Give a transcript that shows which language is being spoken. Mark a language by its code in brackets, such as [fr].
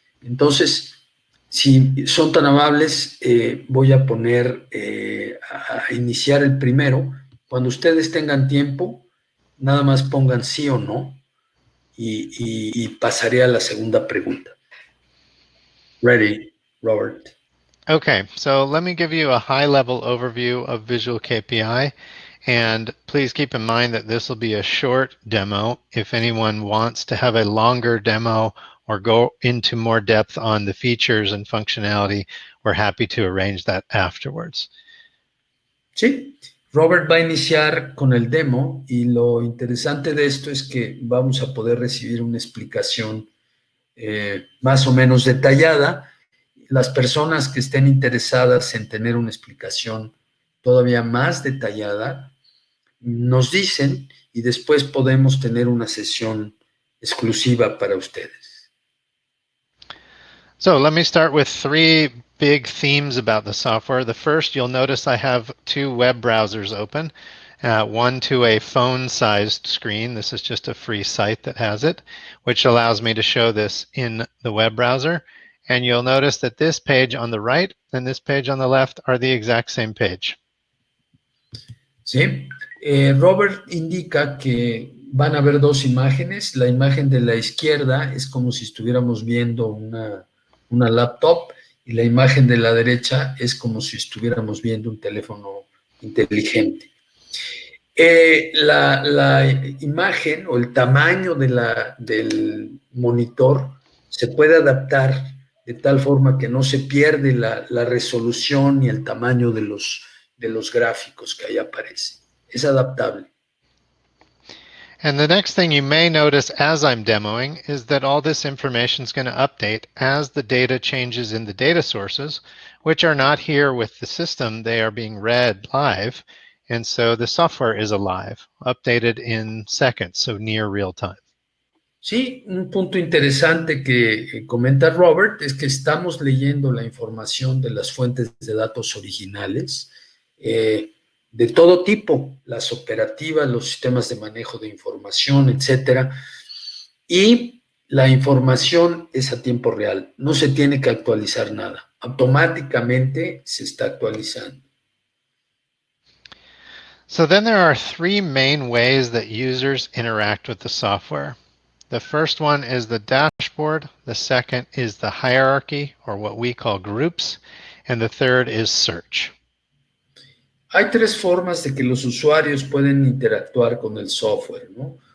[es] Entonces, si son tan amables, voy a poner a iniciar el primero. Cuando ustedes tengan tiempo, nada más pongan sí o no y pasaré a la segunda pregunta. [en] Ready, Robert. Okay, so let me give you a high-level overview of Visual KPI, and please keep in mind that this will be a short demo. If anyone wants to have a longer demo or go into more depth on the features and functionality, we're happy to arrange that afterwards. [es] Sí, Robert va a iniciar con el demo y lo interesante de esto es que vamos a poder recibir una explicación más o menos detallada. Las personas que estén interesadas en tener una explicación todavía más detallada, nos dicen y después podemos tener una sesión exclusiva para ustedes. [en] So let me start with 3 big themes about the software. The first, you'll notice I have 2 web browsers open, one to a phone-sized screen. This is just a free site that has it, which allows me to show this in the web browser. And you'll notice that this page on the right and this page on the left are the exact same page. [es] Sí, Robert indica que van a haber 2 imágenes. La imagen de la izquierda es como si estuviéramos viendo una laptop y la imagen de la derecha es como si estuviéramos viendo un teléfono inteligente. La imagen o el tamaño del monitor se puede adaptar de tal forma que no se pierde la resolución ni el tamaño de los gráficos que ahí aparecen. Es adaptable. [en] And the next thing you may notice as I'm demoing is that all this information is going to update as the data changes in the data sources, which are not here with the system. They are being read live. And so the software is alive, updated in seconds, so near real time. [es] Sí, un punto interesante que comenta Robert es que estamos leyendo la información de las fuentes de datos originales de todo tipo, las operativas, los sistemas de manejo de información, etcétera, y la información es a tiempo real, no se tiene que actualizar nada, automáticamente se está actualizando. [en] So then there are three main ways that users interact with the software. The first one is the dashboard, the second is the hierarchy, or what we call groups, and the third is search. [es] Hay tres formas de que los usuarios pueden interactuar con el software, ¿no?